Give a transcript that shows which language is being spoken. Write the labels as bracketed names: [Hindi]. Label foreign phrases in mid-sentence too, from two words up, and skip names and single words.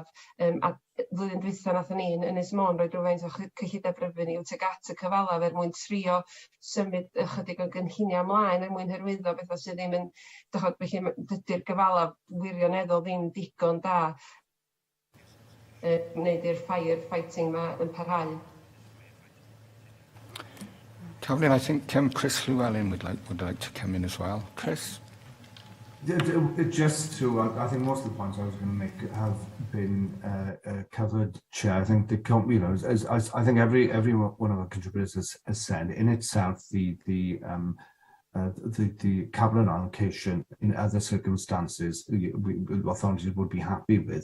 [Welsh] A flwyddyn dwytha nathon ni yn Ynys Môn roi rhywfaint o cyllideb revenue tuag at y cyfalaf mwyn trio symud ychydig o gynllunio ymlaen mwyn hyrwyddo bethau sydd ddim yn, felly dydy'r gyfalaf wirioneddol ddim digon da wneud i'r firefighting ma yn parhau. [English] Caroline, I think Chris Llewellyn would like to come in as well. Chris? Just to, I think most of the points I was going to make have been covered, Chair. I think the, you know, as I think every one of our contributors has said, in itself, the capital allocation in other circumstances, authorities would be happy with.